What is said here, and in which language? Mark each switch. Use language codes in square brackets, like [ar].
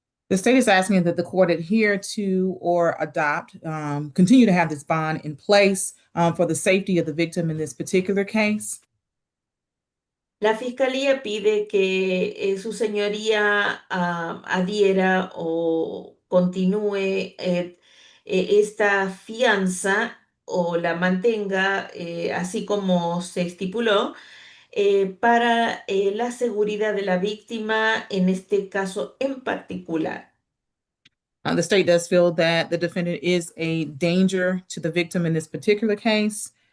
[en] The state is asking that the court adhere to or adopt, continue to have this bond in place for the safety of the victim in this particular case. [es] La fiscalía pide que su señoría adhiera o continúe esta fianza o la mantenga así como se estipuló para la seguridad de la víctima en este caso en particular. [en] The state does feel that the defendant is a danger to the victim in this particular case.